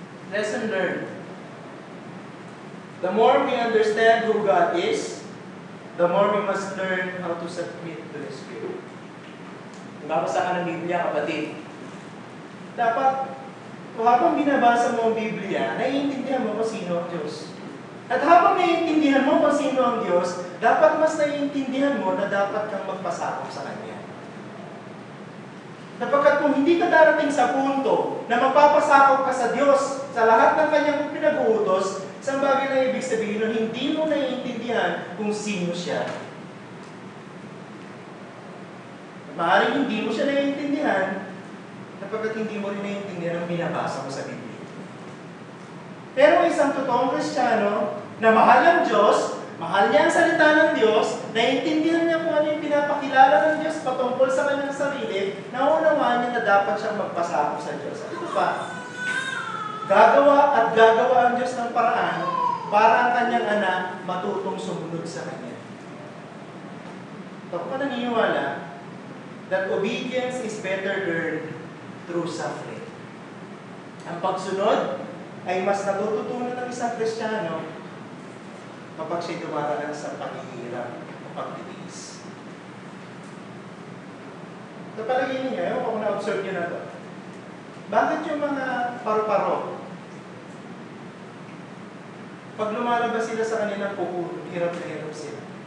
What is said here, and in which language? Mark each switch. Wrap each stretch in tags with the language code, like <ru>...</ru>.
<en>Lesson learned. The more we understand who God is, the more we must learn how to submit to the Spirit.</en> <tl>Kung babasa ka ng Biblia, kapatid, dapat, habang binabasa mo ang Biblia, naiintindihan mo kung sino ang Diyos. At habang naiintindihan mo kung sino ang Diyos, dapat mas naiintindihan mo na dapat kang magpasakop sa Kanya. Sapagkat kung hindi ka darating sa punto na magpapasakop ka sa Diyos sa lahat ng Kanyang pinag-uutos, isang bagay na ibig sabihin nun, hindi mo naiintindihan kung sino siya. Maaaring hindi mo siya naiintindihan, sapagkat hindi mo rin naiintindihan ang binabasa mo sa Biblia. Pero isang totoong Kristiyano na mahal ng Diyos, mahal niya ang salita ng Diyos, naiintindihan niya kung ano yung pinapakilala ng Diyos patungkol sa kanyang sarili, naunawaan niya na dapat siyang magpasakop sa Diyos. At ito pa, gagawa ang Diyos ng paraan para ang kanyang anak matutong sumunod sa Kanya. Ako naniniwala</tl> <en>that obedience is better learned through suffering.</en> <tl>Ang pagsunod ay mas natututunan ng isang Kristiyano kapag siya dumaranas sa paghihirap o pagtitiis. Sa palagay niyo, ewan ko kung na-observe niyo na ito. Bakit yung mga paru-paro, pag lumalabas sila sa kanilang puko, hirap na hirap sila.</tl>